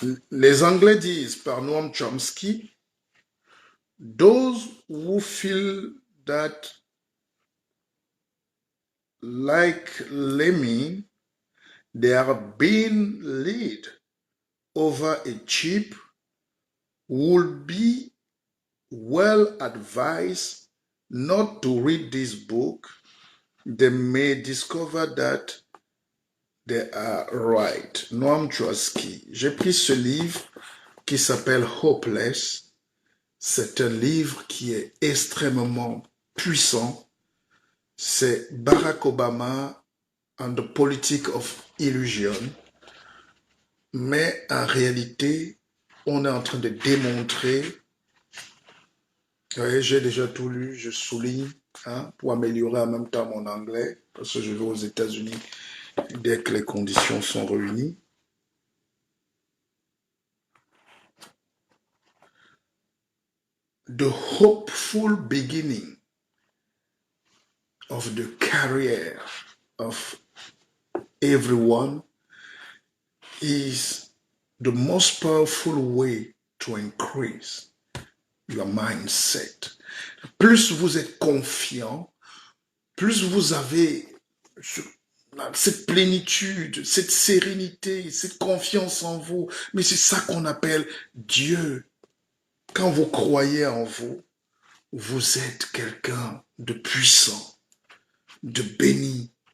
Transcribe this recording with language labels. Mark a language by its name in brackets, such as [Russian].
[French] Les Anglais disent par [English] Noam Chomsky, those who feel that like lemming, they are being led over a sheep would be well advised not to read this book. They may discover that they are right. Noam Chomsky. [French] J'ai pris ce livre qui s'appelle Hopeless. C'est un livre qui est extrêmement puissant. C'est Barack Obama and the Politics of Illusion. Mais en réalité, on est en train de démontrer, j'ai déjà tout lu, je souligne, pour améliorer en même temps mon anglais, parce que je vais aux États-Unis dès que les conditions sont réunies. [English] The hopeful beginning of the career of everyone is the most powerful way to increase your mindset. [French] Plus vous êtes confiant, plus vous avez cette plénitude, cette sérénité, cette confiance en vous. Mais c'est ça qu'on appelle Dieu. Quand vous croyez en vous, vous êtes quelqu'un de puissant, de béni.